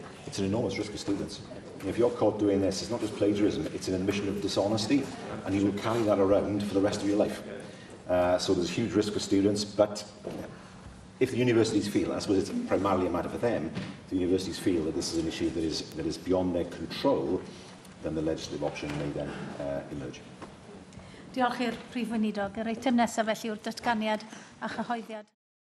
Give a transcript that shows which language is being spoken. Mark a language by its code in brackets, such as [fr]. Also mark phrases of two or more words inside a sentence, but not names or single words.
[en] It's an enormous risk for students. If you're caught doing this, it's not just plagiarism, it's an admission of dishonesty, and you will carry that around for the rest of your life. So there's a huge risk for students, but if the universities feel, I suppose it's primarily a matter for them, if the universities feel that this is an issue that is beyond their control, then the legislative option may then emerge. [cy] Diolch i'r Prif Weinidog. Yr eitem nesaf felly yw'r datganiad a chyhoeddiad.